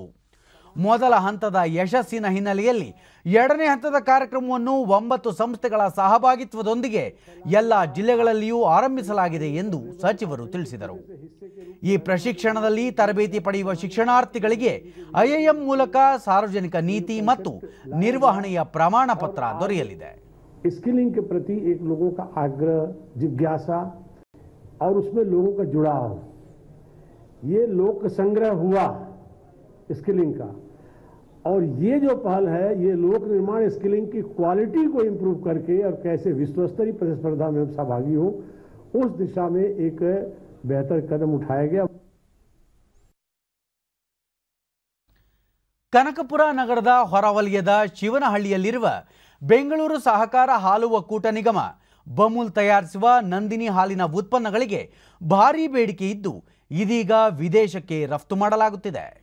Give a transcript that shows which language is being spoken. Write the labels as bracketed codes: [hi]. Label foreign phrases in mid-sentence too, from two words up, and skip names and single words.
[kn] ಮೊದಲ ಹಂತದ ಯಶಸ್ಸಿನ ಹಿನ್ನೆಲೆಯಲ್ಲಿ 2ನೇ ಹಂತದ ಕಾರ್ಯಕ್ರಮವನ್ನು 9 ಸಂಸ್ಥೆಗಳ ಸಹಭಾಗಿತ್ವದೊಂದಿಗೆ ಎಲ್ಲ ಜಿಲ್ಲೆಗಳಲ್ಲಿಯೂ ಆರಂಭಿಸಲಾಗಿದೆ ಎಂದು ಸಚಿವರು ತಿಳಿಸಿದರು. ಈ ಪ್ರಶಿಕ್ಷಣದಲ್ಲಿ ತರಬೇತಿ ಪಡೆಯುವ ಶಿಕ್ಷಣಾರ್ಥಿಗಳಿಗೆ IIM ಮೂಲಕ ಸಾರ್ವಜನಿಕ ನೀತಿ ಮತ್ತು ನಿರ್ವಹಣೆಯ ಪ್ರಮಾಣ ಪತ್ರ ದೊರೆಯಲಿದೆ. [hi] स्किलिंग के प्रति एक लोगों का आग्रह, जिज्ञासा और उसमें लोगों का जुड़ाव, ये लोक संग्रह हुआ स्किलिंग का, और ये जो पहल है ये लोक निर्माण स्किलिंग की क्वालिटी को इंप्रूव करके और कैसे विश्व स्तरीय प्रतिस्पर्धा में सहभागी हो, उस दिशा में एक बेहतर कदम उठाया गया. [kn] ಕನಕಪುರ ನಗರದ ಹೊರವಲಯದ ಶಿವನಹಳ್ಳಿಯಲ್ಲಿರುವ ಬೆಂಗಳೂರು ಸಹಕಾರ ಹಾಲು ಒಕ್ಕೂಟ ನಿಗಮ ಬಮೂಲ್ ತಯಾರಿಸುವ ನಂದಿನಿ ಹಾಲಿನ ಉತ್ಪನ್ನಗಳಿಗೆ ಭಾರೀ ಬೇಡಿಕೆ ಇದ್ದು ಇದೀಗ ವಿದೇಶಕ್ಕೆ ರಫ್ತು ಮಾಡಲಾಗುತ್ತಿದೆ.